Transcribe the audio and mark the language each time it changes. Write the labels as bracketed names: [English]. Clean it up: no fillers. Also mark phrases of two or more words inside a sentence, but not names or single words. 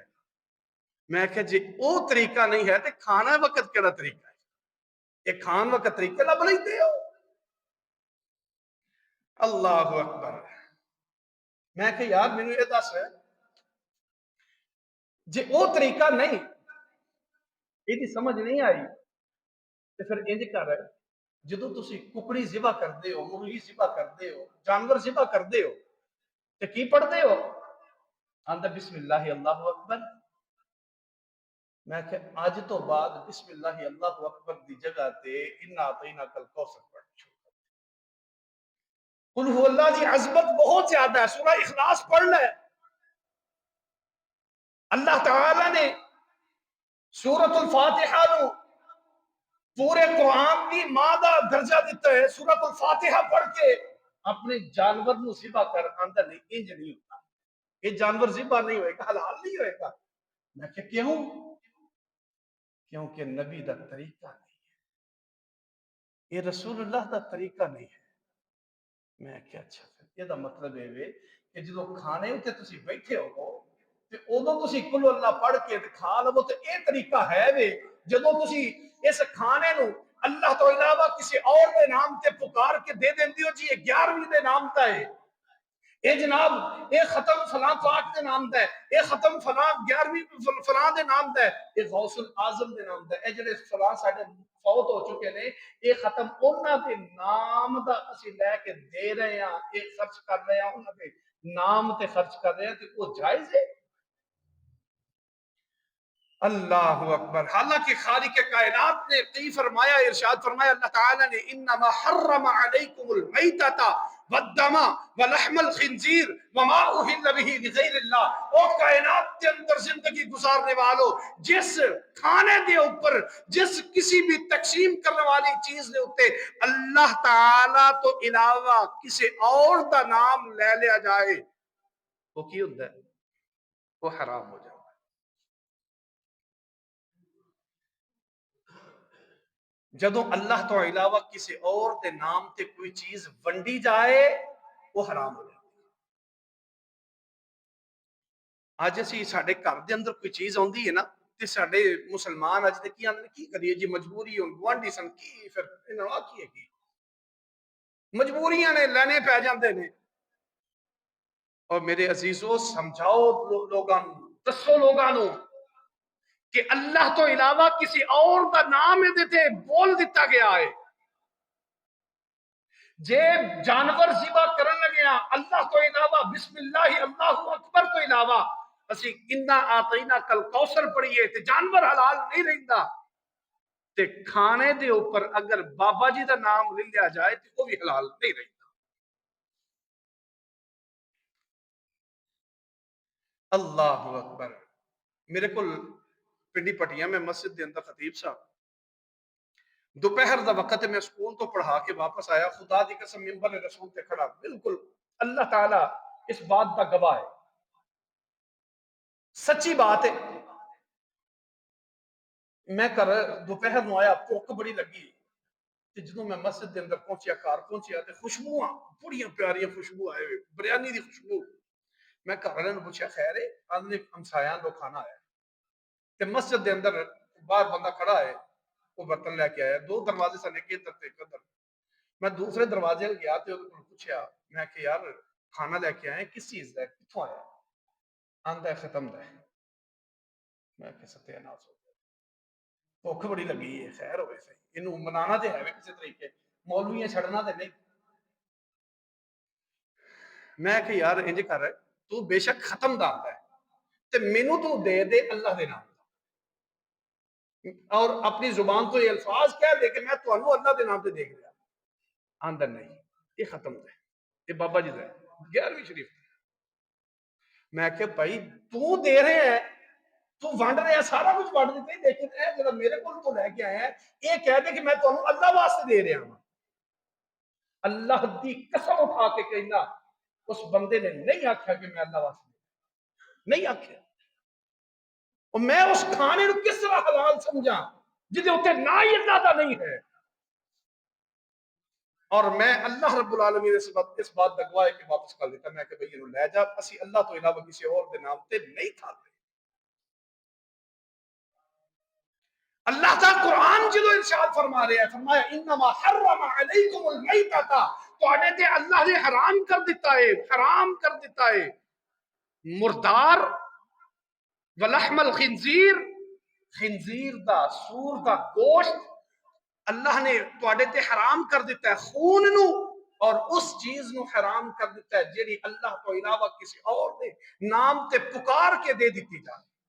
[Punjabi] میں کہ جی او طریقہ نہیں ہے تے کھانا وقت کیڑا طریقہ ہے؟ یہ کھان وقت طریقہ لب لیندے ہو؟ [Arabic] اللہ اکبر۔ [Punjabi] میں کہ یار مینوں یہ دس ہے جی او طریقہ نہیں، یہ سمجھ نہیں آئی تے پھر انج کر، جدوں تسی ککڑی ذبح کردے ہو، مرغی ذبح کردے ہو، جانور ذبح کردے ہو تے کی پڑھدے ہو؟ آندا [Arabic] بسم اللہ اللہ اکبر. [Punjabi] میں کہ اج تو بعد [Arabic] بسم اللہ اللہ اکبر [Punjabi] دی جگہ تے [Arabic] انا اعطینا کل کوثر [Punjabi] پڑھ چھوڑ. [Arabic] قل هو اللہ [Punjabi] دی عظمت بہت زیادہ ہے. سورہ اخلاص پڑھ لے. اللہ تعالی نے سورۃ الفاتحہ نو پورے قرآن کی ماں دا درجہ دیتا ہے. سورۃ الفاتحہ پڑھ کے اپنے جانور نو ذبح کر. آندا نہیں انج نہیں ہوتا. یہ جانور ذبح نہیں ہوئے گا, حلال نہیں ہوئے گا. میں کہ کیوں؟ کیونکہ نبی دا طریقہ نہیں ہے, یہ رسول اللہ دا طریقہ نہیں ہے. میں کیا اچھا پھر یہ دا مطلب ہے کہ جدو کھانے ہوتے تسی بیٹھے ہو تے اودوں تسی کل اللہ پڑھ کے کھا لو تے اے طریقہ ہے وے. جدو تسی اس کھانے نو اللہ تو علاوہ کسی اور دے نام تے پکار کے دے دیندی ہو جی یہ 11ویں دے نام تا ہے, اے جناب اے ختم فلاں پاک دے نام دا ہے, اے ختم فلاں 11ویں فلاں دے نام دا ہے, اے غوث الاعظم دے نام دا ہے. اے جڑے فلاں ساڈے فوت ہو چکے نے اے ختم انہاں دے نام دا اسی لے کے دے رہے ہیں, اے خرچ کر رہے ہیں, انہاں دے نام تے خرچ کر رہے ہیں. تے وہ جائز ہے؟ [Arabic] اللہ اکبر. [Punjabi] حالانکہ خالق کائنات نے کئی فرمایا, ارشاد فرمایا اللہ تعالی نے [Arabic] انما حرم علیکم المیتۃ والدم ولحم الخنزیر وما اہل به لغیر اللہ. [Punjabi] او کائنات کے اندر زندگی گزارنے والو, جس کھانے دے اوپر جس کسی بھی تقسیم کرنے والی چیز دے اوپر اللہ تعالی تو علاوہ کسی اور دا نام لے لیا جائے وہ کی ہوندا ہے؟ وہ حرام ہو جائے. جدو اللہ تو علاوہ کسی اور دے نام تے کوئی چیز ونڈی جائے وہ حرام ہو جائے. اج اسی ساڈے گھر دے اندر کوئی چیز آندی ہے نا تے ساڈے مسلمان اج تے کی آندے کی کریے جی مجبوری ہو گوانڈی سن کی پھر انہاں آ کی ہے کی مجبوریاں نے لینے پہ جاندے نے. اور میرے عزیزو سمجھاؤ لوگاں نو, دسو لوگاں نو کہ اللہ تو علاوہ کسی اور دا نام دیتے بول دیتا گیا ہے. جے جانور ذبح کرن لگیا اللہ تو علاوہ [Arabic] بسم اللہ اللہ اکبر [Punjabi] تو علاوہ اسی [Arabic] انا آتینا کل کوثر [Punjabi] پڑھیے تے جانور حلال نہیں رہندا. تے کھانے دے اوپر اگر بابا جی دا نام لے لیا جائے تے وہ بھی حلال نہیں رہندا. [Arabic] اللہ اکبر. [Punjabi] میرے کل پنڈی پٹیاں میں مسجد دے اندر خطیب صاحب دوپہر دا وقت میں سکول تو پڑھا کے واپس آیا, خدا دی قسم منبر رسول تے کھڑا, بالکل اللہ تعالی اس بات دا گواہ ہے, سچی بات ہے. میں کر دوپہر نو آیا, بھوک بڑی لگی تے جدوں میں مسجد دے اندر پہنچیا, گھر پہنچیا تے خوشبوواں بڑیاں پیاریاں خوشبو آئے ہوئے, بریانی دی خوشبو. میں گھر والے نے پوچھا خیر ہے؟ آدھے ہمسایاں لوگ کھانا آیا تے مسجد دے اندر باہر بندہ کھڑا ہے, وہ برتن لے کے آیا. 2 دروازے سن, ایک ادھر تے ایک ادھر. میں دوسرے دروازے گیا تے اودے کول پوچھا, میں کہ یار کھانا لے کے آئے کس چیز دا ہے, کتھوں آیا؟ آندا ہے ختم دا ہے. میں کہ ستیہ ناس ہو گیا, بھوک بڑی لگی ہے, خیر ہوئے صحیح, اینوں منانا تے ہے کسی طریقے, مولویاں چھڑنا تے نہیں. میں کہ یار انج کر, تو بے شک ختم دا آندا ہے تے مینوں تو دے دے اللہ دے نام دا, اور اپنی زبان تو یہ الفاظ کہہ دے کہ میں تانوں اللہ دے نام تے دیکھ لیا. آندا نہیں یہ ختم دا ہے, یہ بابا جی دا ہے 11ویں شریف. میں کہ بھائی تو دے رہے ہیں, تو ونڈ رہے ہیں, سارا کچھ ونڈ دیتے ہیں, لیکن اے جڑا میرے کول تو لے کے آیا ہے یہ کہہ دے کہ میں تانوں اللہ واسطے دے رہا ہوں. اللہ دی قسم اٹھا کے کہنا اس بندے نے نہیں آکھیا کہ میں اللہ واسطے نہیں آکھیا. اور میں اس کھانے نو کس طرح حلال سمجھا جدے اوتے نہ ہی اللہ دا نہیں ہے. اور میں [Arabic] اللہ رب العالمین [Punjabi] اس بات دا گواہ ہے کہ واپس کر دیتا. میں کہ بھئی اینو لے جا, اسی اللہ تو علاوہ کسی اور دے نام تے نہیں کھاتے. اللہ تعالی قرآن جدو ارشاد فرما رہے ہیں, فرمایا [Arabic] انما حرم علیکم المیتۃ, [Punjabi] تواڈے تے اللہ نے حرام کر دیتا ہے, حرام کر دیتا ہے مردار, [Arabic] ولحم الخنزیر, [Punjabi] خنزیر دا سور دا گوشت اللہ نے تواڈے تے حرام کر دیتا ہے, خون نو اور اس چیز نو حرام کر دیتا ہے جیڑی اللہ تو علاوہ کسی اور دے نام تے پکار کے دے دیتی جائے.